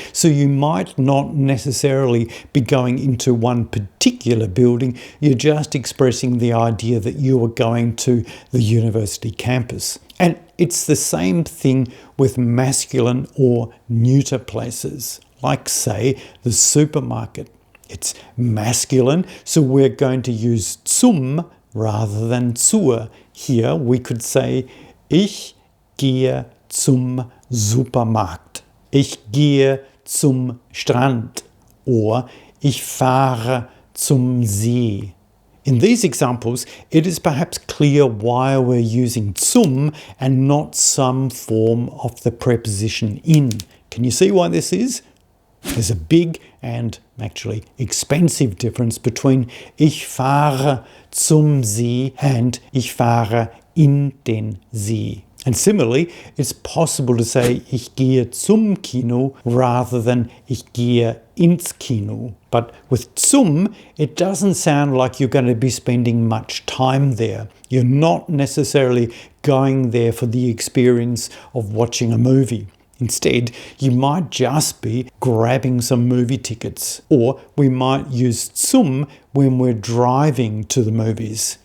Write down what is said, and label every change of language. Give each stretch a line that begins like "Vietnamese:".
English: So you might not necessarily be going into one particular building, you're just expressing the idea that you are going to the university campus. And it's the same thing with masculine or neuter places, like, say, the supermarket. It's masculine, so we're going to use zum rather than zur. Here we could say,
German: ich gehe zum Supermarkt. Ich gehe zum Strand.
English: Or
German: ich fahre zum See.
English: In these examples, it is perhaps clear why we're using zum and not some form of the preposition in. Can you see why this is? There's a big and actually expensive difference between
German: ich fahre zum See
English: and
German: ich fahre in den See.
English: And similarly, it's possible to say
German: ich gehe zum Kino
English: rather than
German: ich gehe ins Kino.
English: But with zum, it doesn't sound like you're going to be spending much time there. You're not necessarily going there for the experience of watching a movie. Instead, you might just be grabbing some movie tickets. Or we might use zum when we're driving to the movies.